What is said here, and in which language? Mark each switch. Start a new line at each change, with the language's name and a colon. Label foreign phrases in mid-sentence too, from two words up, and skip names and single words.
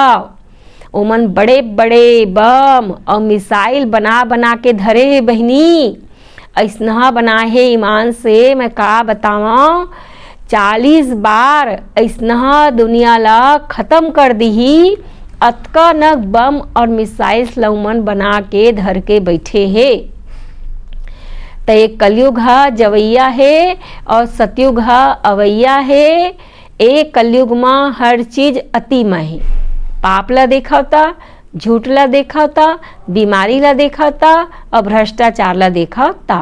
Chhattisgarhi: ओमन बड़े बड़े बम और मिसाइल बना बना के धरे है बहनी। ऐसना बनाए है ईमान से मैं का बतावा, 40 बार ऐसना दुनिया ला खत्म कर दी। अतका न बम और मिसाइल लउमन बना के धर के बैठे है। तो एक कलयुग है जवैया है और सतयुग है अवैया है। एक कलयुग में हर चीज अतिमय है। पाप ला देखाता, झूठ ला देखाता, बीमारी ला देखाता और भ्रष्टाचार ला देखाता।